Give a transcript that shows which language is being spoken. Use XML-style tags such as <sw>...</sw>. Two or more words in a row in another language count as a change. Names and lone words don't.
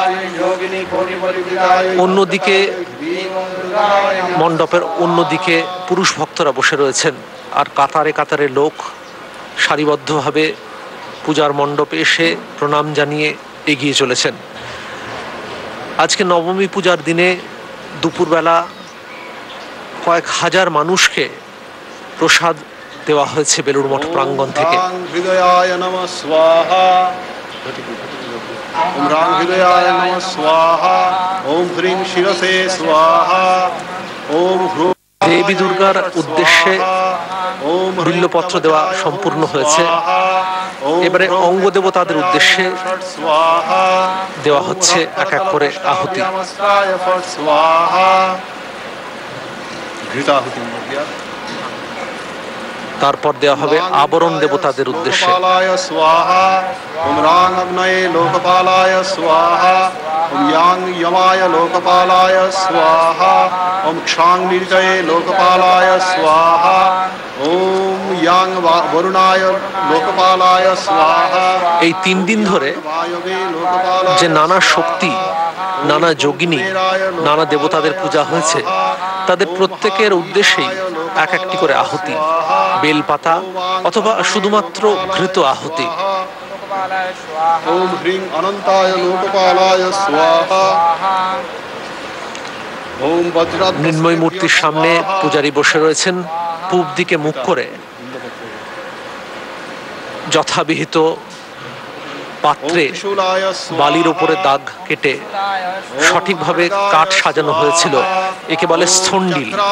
<bn>অন্যদিকে মণ্ডপের অন্যদিকে পুরুষ ভক্তরা বসে রয়েছেন, আর কাতারে কাতারে লোক সারিবদ্ধভাবে পূজার মণ্ডপে এসে প্রণাম জানিয়ে এগিয়ে চলেছেন। আজকে নবমী পূজার দিনে দুপুরবেলা কয়েক হাজার মানুষকে প্রসাদ দেওয়া হয়েছে বেলুড় মঠ প্রাঙ্গণ থেকে।</bn> <sa>ओम राम हृदयाय नमः स्वाहा। ओम ह्रीं शिरसे स्वाहा। ओम</sa> <bn>দেবী দুর্গার উদ্দেশ্যে বিল্লপত্র দেওয়া সম্পূর্ণ হয়েছে। এবারে অঙ্গ দেবতাদের উদ্দেশ্যে দেওয়া হচ্ছে এক এক করে আহুতি। তারপর দেওয়া হবে আবরণ দেবতাদের উদ্দেশ্যে।</bn> <sa>ओम रांग अग्नये लोकपालाय स्वाहा। ओम यांग यमाय लोकपालाय स्वाहा। ओम क्षांग नीलकये लोकपालाय स्वाहा। ओम यांग वरुणाय लोकपालाय स्वाहा।</sa> <bn>এই 3 দিন ধরে যে নানা শক্তি, নানা যোগিনী, নানা দেবতাদের পূজা হয়েছে, তাদের প্রত্যেকের উদ্দেশ্যেই এক একটি করে আহুতি, বেলপাতা অথবা শুধুমাত্র ঘৃত আহুতি।</bn> <sa>ओम ह्रीं अनंताय लोकपालाय स्वाहा। ओम वज्राद्</sa> <bn>মৃন্ময় মূর্তির সামনে পূজারী বসে রয়েছেন পূব দিকে মুখ করে। যথাবিহিত পাত্রে বালির উপরে দাগ কেটে সঠিকভাবে কাঠ সাজানো হয়েছিল, একে বলে স্থন্ডিল।</bn>